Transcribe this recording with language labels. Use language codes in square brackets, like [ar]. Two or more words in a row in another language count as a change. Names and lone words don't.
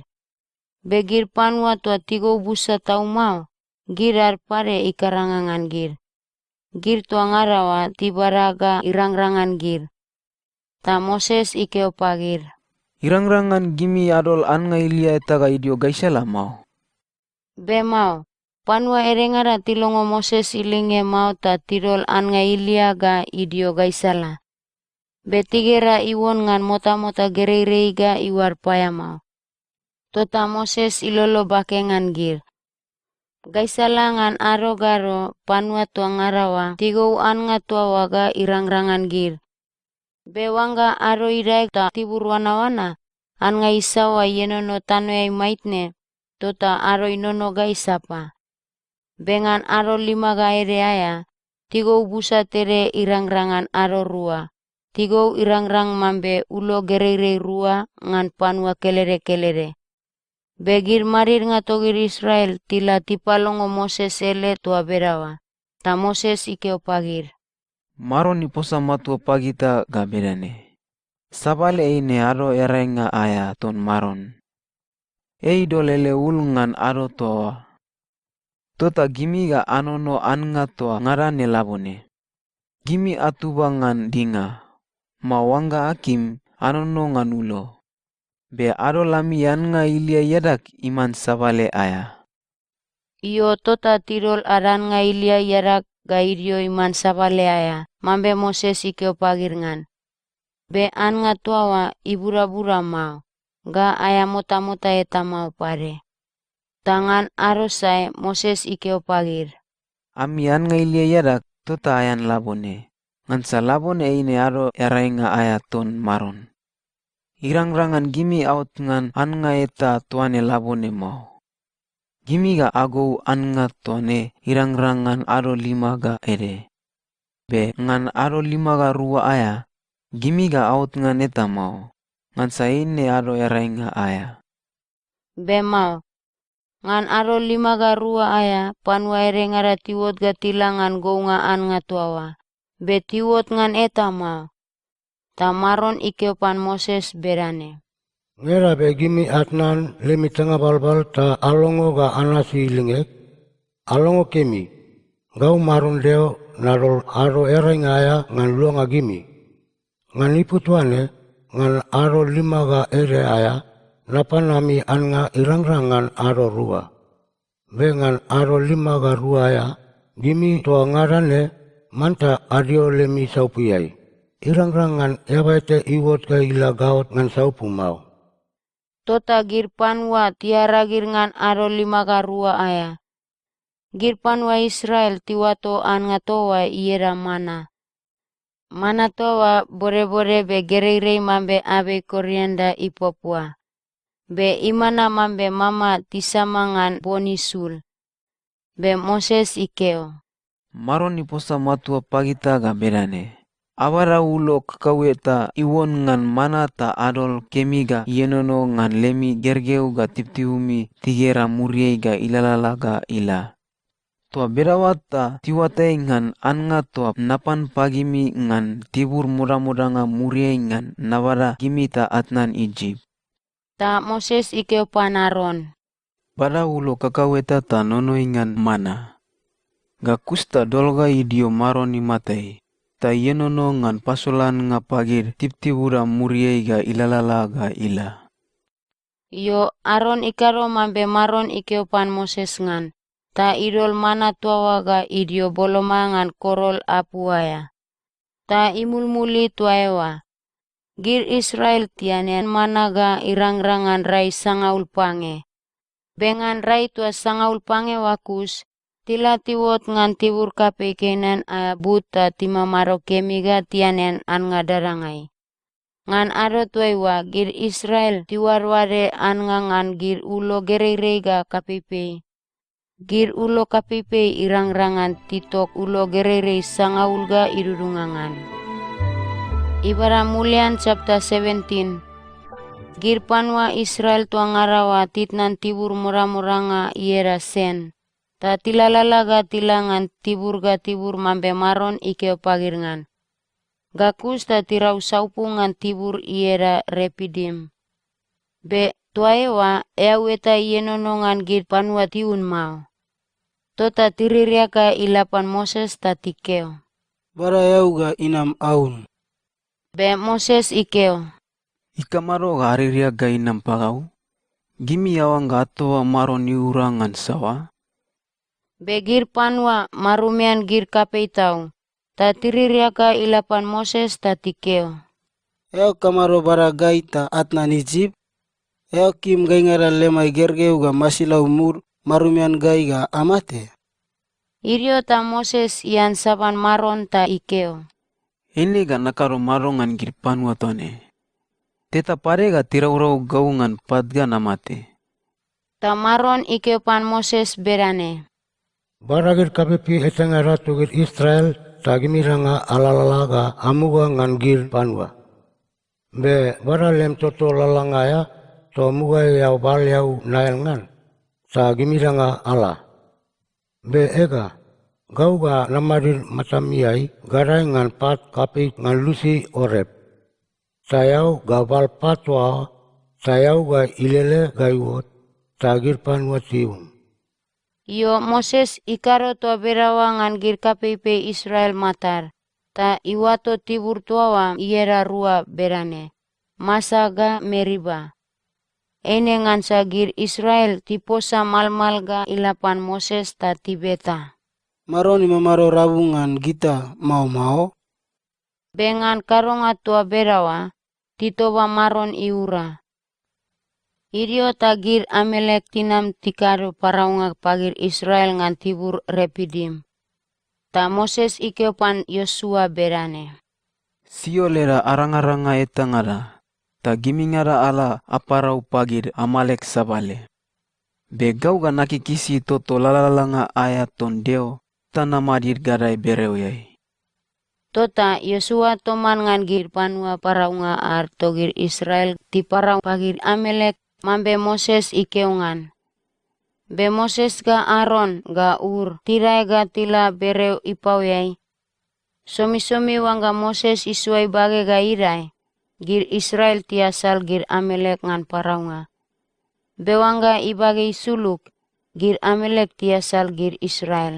[lue] Begir panua tua tigou busa tau mau, girar pare ikarangangan gir. Gir tua ngarawa tibaraga irangrangan gir. Ta Moses ikeo pagir. Irangrangan gimi adol an nga ilia etaga idio gaisala mau. Be mau, panua erengara tilongo Moses ilinge mau ta tirol an nga ilia ga idio gaisala. Be tigera iwon ngan mota-mota gerei ga iwar paya mau. Tota Moses ilolo bakengan gir. Gaisala ngan aro garo panua tua ngarawa tigou an nga tua waga irangrangan gir. Be wangga aro irai ta tibur wana-wana, an nga isawa yenono tanoy maitne, tota aro inono ga isapa. Bengan aro 5 ga ere aya, tigou busa tere irangrangan aro rua. Tigou irangrang mambe ulo gerei rua ngan panua kelere-kelere. Begir marir nga togir Israel tila tipalongo Moses ele tua berawa. Ta Moses ikeo pagir. Maron ni posa matua pagita ga bedane. Sabale eine aro erenga aya ton maron. Dolele ulngan aro toa. Tota gimi ga anono anga toa ngarane labone. Gimi atubangan dinga. Mawanga akim anono ngan ulo. Be aro lami yan nga ilia yadak iman sabale aya. Iyo tota tirol aran nga ilia yarak ga irio iman sabale aya. Mambe Moses ikeo pagir ngan. Be an nga tuawa ibura-bura mau. Ga aya mota-mota eta mau pare. Tangan arosai Moses ikeo pagir. Ami an nga ilia yadak tota ayan labone. Ngansa labone eine aro erainga aya ton maron. Irangrangan gimi out ngan an nga eta tuane labone mau. Gimi ga agou an nga tuane irangrangan aro 5 ga ere. Be ngan aro 5 ga rua aya, gimi ga out ngan eta mau. Ngansa ini aro erainga aya. Be mau, ngan aro 5 ga rua aya, panua erengara tiwot ga tilangan gounga an nga tuawa. Be tiwot ngan eta mau. Ta maron ikeopan Moses berane. Ngera be gimi atnan lemi tengah balbal ta alongo ga anasi ilingek. Alongo kemi. Gau maron deo narol aro ereng aya ngan luanga gimi. Ngan ipu tuane ngan aro 5 ga ere aya. Napanami an nga irangrangan aro rua. Be ngan aro 5 ga rua aya. Gimi toa ngarane manta adio lemi saupiyai. Irangrangan yabaite iwot ka ila gaot ngan saupu mau. Tota gir panua tiara gir ngan aro 5 ga rua aya. Gir panua Israel tiwato an nga toa iera mana. Mana toa bore-bore be gerei mambe abe korianda ipopua. Be imana mambe mama tisamangan bonisul. Be Moses ikeo. Maron ni posa matua pagita ga bedane. Awara ulo kakaweta iwon ngan mana ta adol kemiga yenono ngan lemi gergeu ga tiptiumi tigera muriei ga ilalala ga ila. Tua berawata tiwatai ngan an nga tua napan pagimi ngan tibur muda-muda nga muriei ngan nawara gimi ta atnan Egypt. Ta Moses ikeo panaron. Pada ulo kakaweta ta nonoi ngan mana. Ga kusta dolga idio maron ni matai. Ta yenono ngan pasolan nga pagir tiptibura muriei ga ilalala ga ila. Yo Aron ikaro mambe maron ikeopan Moses ngan. Ta idol mana tuawa ga idio boloma ngan korol apuaya. Ta imulmuli tuaewa. Gir Israel tianen mana ga irangrangan rai sangaul pange. Bengan rai tua sangaul pange wakus. Tila tiwot ngan tibur kape kenan a buta tima maro kemiga tianen an ngadarangai. Ngan aro tuaiwa gir Israel tiwarware an ngan gir ulo gerei ga kapepe. Gir ulo kapepe irangrangan titok ulo gerei sangaul ga irurungangan. Ibara Mulian chapter 17. Gir panwa Israel tua ngarawa titnan tibur mura-muranga iera sen. Ta tilalala ga tilangan tibur mambe maron ikeo pagirngan. Gakus ta tirau saupungan tibur iera Repidim. Be tuaewa eaweta ienonongan gir panua tiun mau. Tota tiririaka ilapan Moses ta tikeo. Bara yauga inam aun. Be Moses ikeo. Ikamaro ga ariria ga inam pagau. Gimi awang ga atoa maron iurangan sawa. Be gir panua marumean gir kapei tau. Ta tiririaka ilapan Moses ta tikeo. Eo kamaro bara gai ta atnan Egypt. Eo kim gai ngara lemai gergeu ga masilau mur marumian gai ga amate. Irio ta Moses ian saban maron ta ikeo. Ini ga nakaro marongan gir panua tone. Teta pare ga tirau-rau gaungan padga namate. Ta maron ikeo pan Moses berane. Baragir kapepi etanga ratu gir Israel ta gimiranga alalalaga amuga ngan gir panua. Be bara lem toto lalangaya to muga yau bal yau nael ngan ta gimiranga ala. Be ega gau ga namarir matamiai garai ngan pat kapi ngan lusi orep. Tayau ga bal patwa tayau ga ilele gaiwot ta gir panua tiun. Iyo Moses ikaro toa berawa ngan gir kapeipe Israel matar. Ta iwato tibur tuawa iera rua berane. Masaga Meriba. Ene ngansa gir Israel tiposa malmal ga ilapan Moses ta tibeta. Maron imamaro rabungan gita mau-mau. Bengan karonga tua berawa, titoba maron iura. Irio tagir Amelek tinam tikaru paraunga pagir Israel ngan tibur Repidim. Ta Moses ikeopan Yosua berane. Sio lera arang-aranga etangara. Ta gimingara ala aparau pagir Amalek sabale. Be gau ga nakikisi toto lalalanga ayaton deo. Tanamadir garai bereuyai. Tota Yosua toman ngan gir panua paraunga ar togir Israel ti parau pagir Amelek mambe Moses ikeungan. Be Moses ga Aaron ga Ur tirai ga tila bereu ipauyai. Somi-somi wangga Moses isuai bage ga irai. Gir Israel ti asal gir Amelek ngan paraunga. Be wangga ibage suluk gir Amelek ti asal gir Israel.